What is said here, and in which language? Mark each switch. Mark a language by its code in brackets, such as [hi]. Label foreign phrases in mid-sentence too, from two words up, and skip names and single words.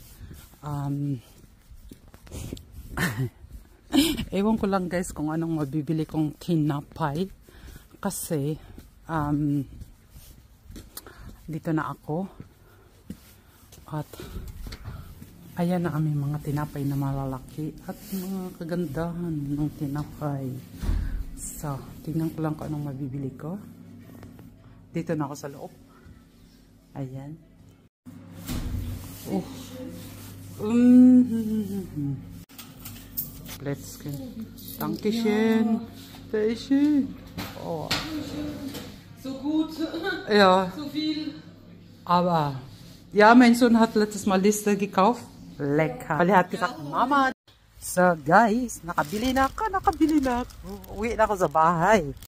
[tl] Ewan ko lang guys kung anong mabibili kong tinapay kasi dito na ako at ayan na aming mga tinapay na malalaki at mga kagandahan ng tinapay. So, tingnan ko lang kung anong mabibili ko. Dito na ako sa loob. Ayan. [en] Let's go. [de] Dankeschön. Dankeschön. So gut. Ja. So viel. Aber, ja, mein Sohn hat letztes Mal Liste gekauft. Lecker. Weil er hat gesagt, [tl] Mama. So guys, nakabili na ako. Uwi na ako sa bahay.